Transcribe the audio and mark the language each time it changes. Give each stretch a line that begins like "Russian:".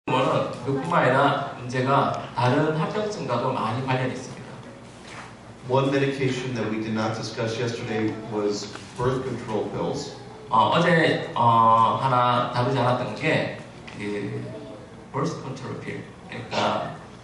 Korean: 뭐는 그뿐만 아니라 문제가 다른 합병증과도 많이 관련이 있습니다.
English: One medication that we did not discuss yesterday was birth control pills.
Korean: 어제 하나 다루지 않았던 게 그 birth control pill, 그러니까